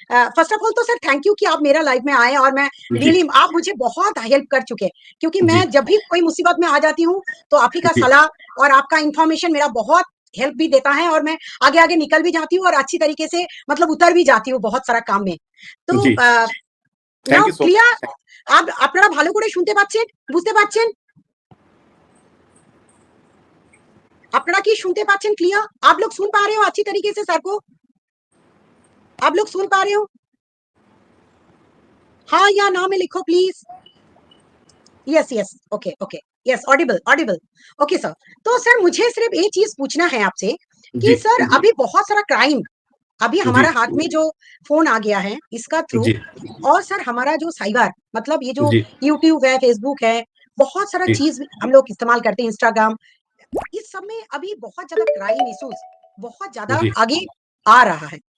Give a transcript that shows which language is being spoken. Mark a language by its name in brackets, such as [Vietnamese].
[Hindi] First of all तो sir thank you कि आप मेरा लाइफ में आए और मैं रियली, आप मुझे बहुत हेल्प कर चुके हैं क्योंकि मैं जब भी कोई मुसीबत में आ जाती हूँ तो आप ही का सलाह और आपका इंफॉर्मेशन मेरा बहुत हेल्प भी देता है और मैं आगे आगे निकल भी जाती हूँ और अच्छी तरीके से मतलब उतर भी जाती हूँ बहुत सारा काम में। [Bangla] तो নাও ক্লিয়ার? আপনারা ভালো করে শুনতে পাচ্ছেন, বুঝতে পাচ্ছেন? আপনারা কি শুনতে পাচ্ছেন क्लियर? [Hindi] आप लोग सुन पा रहे हो अच्छी तरीके से सर को? आप लोग सुन पा रहे हो? हाँ या ना में लिखो please. Yes okay yes, Audible okay sir. तो सर मुझे सिर्फ एक चीज पूछना है आपसे कि सर अभी बहुत सारा क्राइम अभी हमारा हाथ में जो फोन आ गया है इसका थ्रू, और सर हमारा जो साइबर, मतलब ये जो यूट्यूब है, फेसबुक है, बहुत सारा चीज हम लोग इस्तेमाल करते हैं, इंस्टाग्राम, इस सब में अभी बहुत ज्यादा क्राइम इश्यूज बहुत ज्यादा आगे आ रहा है।